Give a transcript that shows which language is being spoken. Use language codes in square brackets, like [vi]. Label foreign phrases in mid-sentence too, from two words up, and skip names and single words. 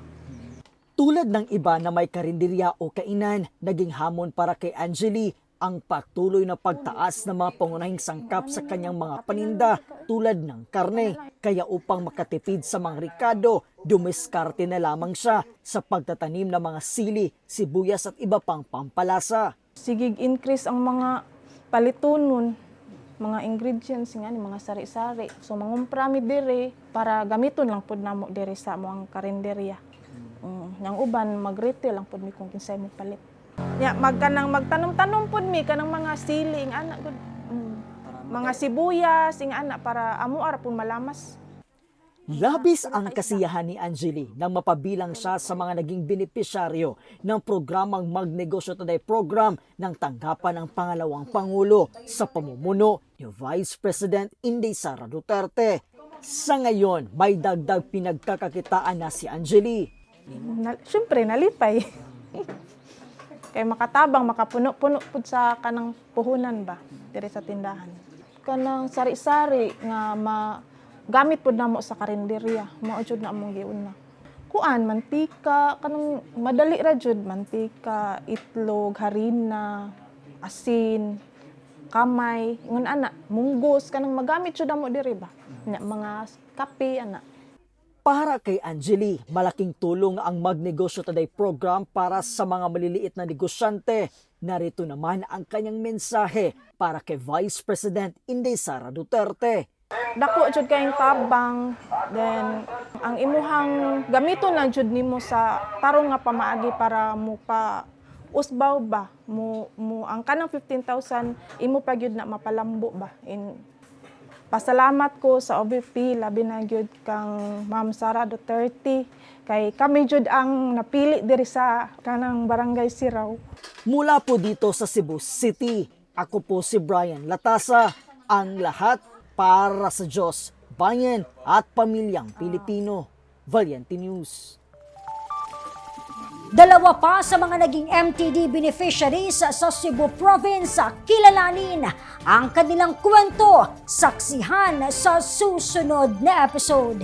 [tl] Tulad ng iba na may karinderya o kainan, naging hamon para kay Angeli ang patuloy na pagtaas ng mga pangunahing sangkap sa kanyang mga paninda tulad ng karne. Kaya upang makatipid sa mga rikado, dumiskarte na lamang siya sa pagtatanim ng mga sili, sibuyas at iba pang pampalasa. [ceb] Sigig increase ang mga palitunon, mga ingredients nga ni mga sari-sari. So mangumpra mi diri para gamiton lang pud namo diri sa among karinderya. Yang uban mag-retail lang pud mi kung kinsay mo palit. Ya, magtanom-tanom pud mi kanang mga sili ing ana gud. Mga sibuyas ing ana para amo ara pud malamas. [tl] Labis ang kasiyahan ni Angeli nang mapabilang siya sa mga naging benepisyaryo ng programang Magnegosyo Today program ng tanggapan ng pangalawang Pangulo sa pamumuno ni Vice President Inday Sara Duterte. Sa ngayon, may dagdag pinagkakakitaan na si Angeli. [ceb] Siyempre nalipay. Kay makatabang, makapuno-puno pud sa kanang puhunan ba diri sa tindahan. Kanang sari-sari nga gamit pud namo sa karinderya, mao jud na among giuna. Kuan mantika, kanang madali ra jud, mantika, itlog, harina, asin, kamay, ingon ana, munggos kanang magamit jud namo diri ba. Mga kape ana. [tl] Para kay Angeli, malaking tulong ang Magnegosyo Today program para sa mga maliliit na negosyante. Narito naman ang kanyang mensahe para kay Vice President Inday Sara Duterte. [ceb] Dako jud kayong tabang, then ang imuhang gamiton lang jud nimo sa tarong nga pamaagi para mo pa usbaw ba mo ang kanang 15,000 imo pa gyud na mapalambo ba. Pasalamat ko sa OVP, labi na gyud kang Ma'am Sara Duterte. Kay kami jud ang napili diri sa kanang Barangay Sirao. [tl] Mula po dito sa Cebu City, ako po si Brian Latasa, ang lahat para sa Diyos, bayan at pamilyang Pilipino. Valiente News. Dalawa pa sa mga naging MTD beneficiaries sa Cebu Province, kilalanin ang kanilang kwento, saksihan sa susunod na episode.